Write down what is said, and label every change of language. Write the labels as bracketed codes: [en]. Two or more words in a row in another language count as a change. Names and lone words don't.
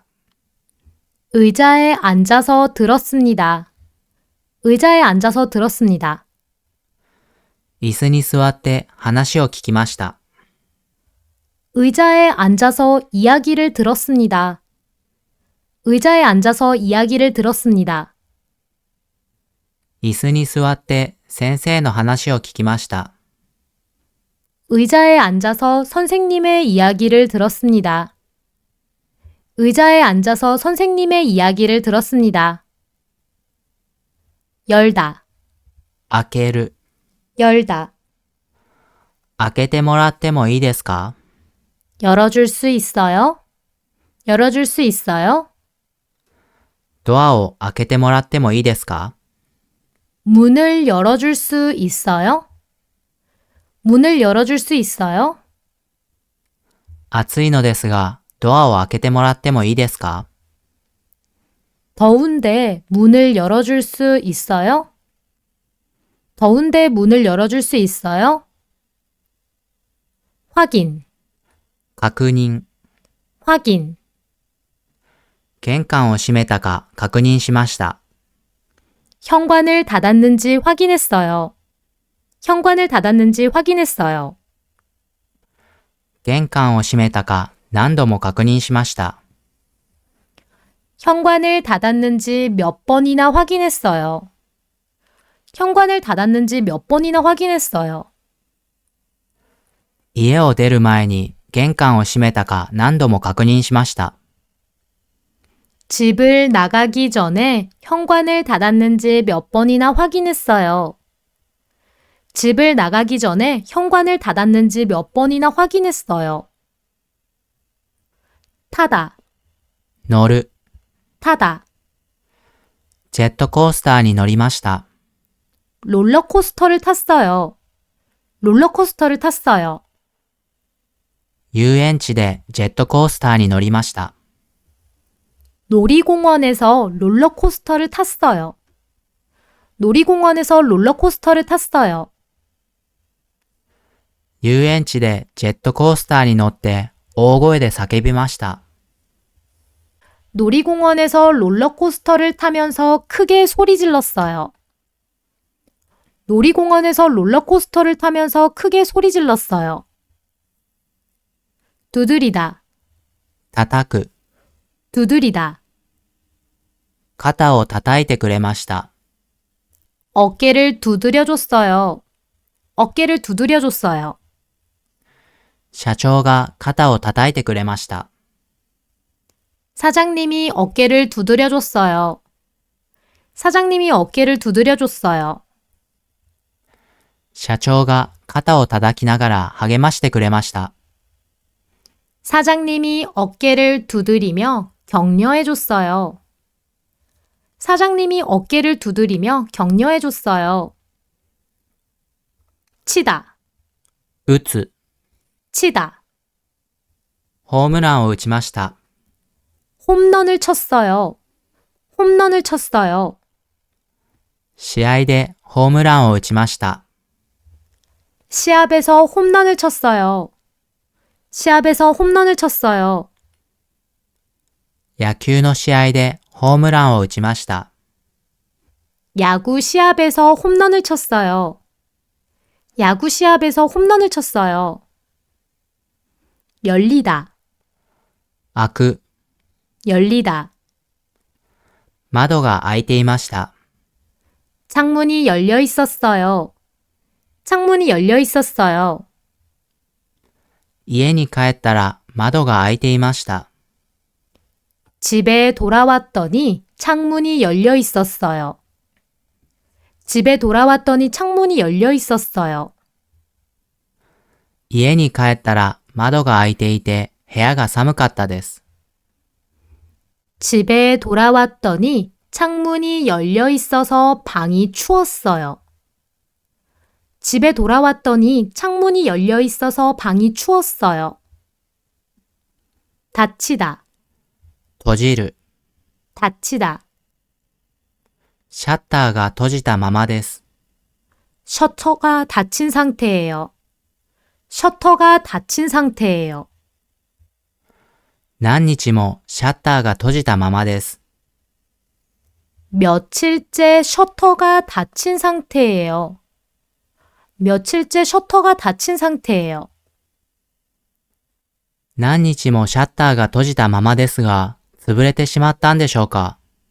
[ko] 의자에 앉아서 들었습니다. 의자에 앉아서 들었습니다. [ja] 椅子に座って話を聞きました。 [ko] 의자에 앉아서 이야기를 들었습니다. 의자에 앉아서 이야기를 들었습니다. [ja] 椅子に座って先生の話を聞きました。 [ko] 의자에 앉아서 선생님의 이야기를 들었습니다. 의자에 앉아서 선생님의 이야기를 들었습니다. 열다, [ja] 開ける、 [ko] 열다. [ja] 開けてもらってもいいですか？ [ko] 열어줄 수 있어요? 열어줄 수 있어요? [ja] ドアを開けてもらってもいいですか？ [ko] 문을 열어줄 수 있어요? 문을 열어줄 수 있어요? [ja] 暑いのですが、ドアを開けてもらってもいいですか？ [ko] 더운데 문을 열어줄 수 있어요? 더운데 문을 열어줄 수 있어요? 확인, [ja] 確認、 [ko] 확인. [ja] 玄関を閉めたか確認しました。 [ko] 현관을 닫았는지 확인했어요. 현관을 닫았는지 확인했어요. [ja] 玄関を閉めたか何度も確認しました。 [ko] 현관을 닫았는지 몇 번이나 확인했어요. 현관을 닫았는지 몇 번이나 확인했어요. [ja] 家を出る前に玄関を閉めたか何度も確認しました。 [ko] 집을 나가기 전에 현관을 닫았는지 몇 번이나 확인했어요. 집을 나가기 전에 현관을 닫았는지 몇 번이나 확인했어요. 타다, [ja] 乗る。 [ko] 타다. [ja] ジェットコースターに乗りました。 [ko] 롤러코스터를 탔어요. 롤러코스터를 탔어요. [ja] 遊園地でジェットコースターに乗りました。 [ko] 놀이공원에서 롤러코스터를 탔어요. 놀이공원에서 롤러코스터를 탔어요. [ja] 遊園地でジェットコースターに乗って大声で叫びました。 [ko] 놀이공원에서 롤러코스터를 타면서 크게 소리 질렀어요. 놀이공원에서 롤러코스터를 타면서 크게 소리 질렀어요. 두드리다, [ja] 叩く。 [ko] 두드리다. [ja] 肩を叩いてくれました。 [ko] 어깨를 두드려줬어요. 어깨를 두드려줬어요. [ja] 社長が肩を叩いてくれました。 [ko] 사장님이 어깨를 두드려줬어요. 사장님이 어깨를 두드려줬어요. [ja] 社長が肩を叩きながら励ましてくれました。 [ko] 사장님이 어깨를 두드리며 격려해줬어요. 사장님이 어깨를 두드리며 격려해줬어요. 치다, [ja] 打つ。 [ko] 치다. [ja] ホームランを打ちました。 [ko] 홈런을 쳤어요. 홈런을 쳤어요. [ja] 試合でホームランを打ちました。 [ko] 시합에서 홈런을 쳤어요. 시합에서 홈런을 쳤어요. [ja] 野球の試合でホームランを打ちました。 [ko] 야구 시합에서 홈런을 쳤어요. 야구 시합에서 홈런을 쳤어요. 열리다, [ja] 開く。 [ko] 열리다. [ja] 窓が開いていました。 [ko] 창문이 열려 있었어요. 창문이 열려 있었어요. [ja] 家に帰ったら窓が開いていました。 [ko] 집에 돌아왔더니 창문이 열려 있었어요. 집에 돌아왔더니 창문이 열려 있었어요. [ja] 家に帰ったら窓が開いていて部屋が寒かったです。 [ko] 집에 돌아왔더니 창문이 열려 있어서 방이 추웠어요. 집에 돌아왔더니 창문이 열려 있어서 방이 추웠어요. 닫히다, [ja] 閉じる。 [ko] 닫히다. [ja] シャッターが閉じたままです。 [ko] 셔터가 닫힌 상태예요. 셔터가 닫힌 상태예요. [ja] 何日もシャッターが閉じたままです。 [ko] 며칠째 셔터가 닫힌 상태예요. 며칠째 셔터가 닫힌 상태예요. [ja] 何日もシャッターが閉じたままですが、潰れてしまったんでしょうか。